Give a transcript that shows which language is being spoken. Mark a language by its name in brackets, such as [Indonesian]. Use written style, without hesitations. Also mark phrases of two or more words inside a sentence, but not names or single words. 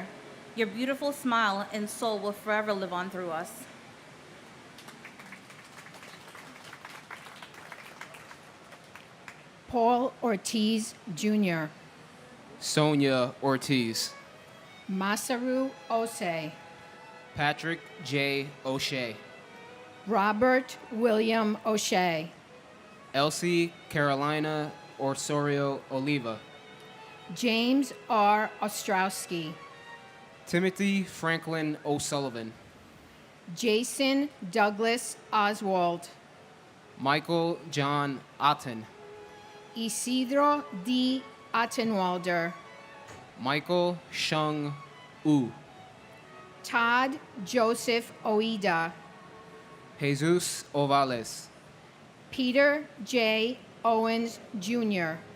[English] Your beautiful smile and soul will forever live on through us. Paul Ortiz Jr., Sonia Ortiz, Masaru Osei, Patrick J. O'Shea, Robert William O'Shea, Elsie Carolina Osorio Oliva, James R. Ostrowski, Timothy Franklin O'Sullivan, Jason Douglas Oswald, Michael John Otten, Isidro D. Ottenwalder, Michael Shung U, Todd Joseph Oida, Jesus Ovales, Peter J. Owens Jr.,